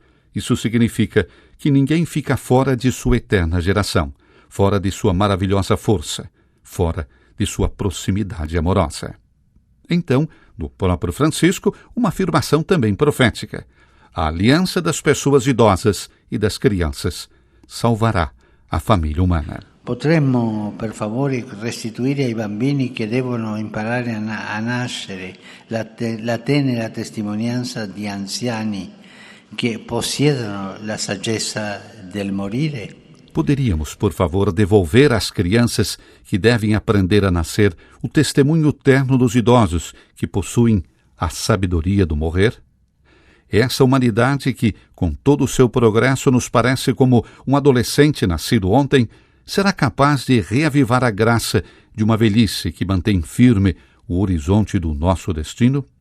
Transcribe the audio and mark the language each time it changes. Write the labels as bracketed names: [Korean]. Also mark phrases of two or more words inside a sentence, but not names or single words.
[Portuguese] Isso significa que ninguém fica fora de sua eterna geração, fora de sua maravilhosa força, fora de sua proximidade amorosa. Então, do próprio Francisco, uma afirmação também profética. A aliança das pessoas idosas e das crianças salvará a família humana. [Italian] Potremmo, per favore, restituire ai bambini che devono imparare a nascere la tenera testimonianza di anziani che possiedono la saggezza del morire? [Portuguese] Poderíamos, por favor, devolver às crianças que devem aprender a nascer o testemunho terno dos idosos que possuem a sabedoria do morrer? Essa humanidade que, com todo o seu progresso, nos parece como um adolescente nascido ontem, será capaz de reavivar a graça de uma velhice que mantém firme o horizonte do nosso destino?